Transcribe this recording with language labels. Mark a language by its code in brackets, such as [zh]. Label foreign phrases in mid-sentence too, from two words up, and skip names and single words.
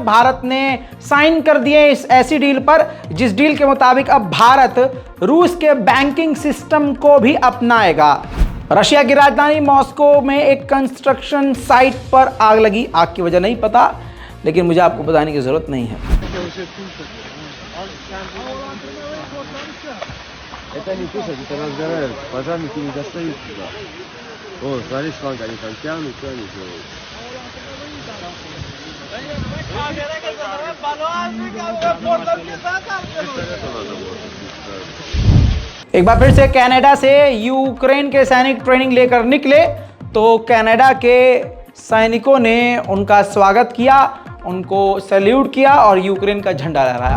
[hi] भारत ने साइन कर दिए इस ऐसी डील पर जिस डील के मुताबिक अब भारत रूस के [en] banking system [hi] को भी अपनाएगा। रशिया की राजधानी मॉस्को में एक [en] construction site [hi] पर आग लगी। आग की वजह नहीं पता, लेकिन मुझे आपको बताने की जरूरत नहीं है। [ru] Это не тушат, это разгорают. Пожарники не достают сюда. О, смотри, шланг, они там тянут, что они делают. [hi] एक बार फिर से कनाडा से यूक्रेन के सैनिक ट्रेनिंग लेकर निकले तो कनाडा के सैनिकों ने उनका स्वागत किया, उनको सैल्यूट किया और यूक्रेन का झंडा लहराया।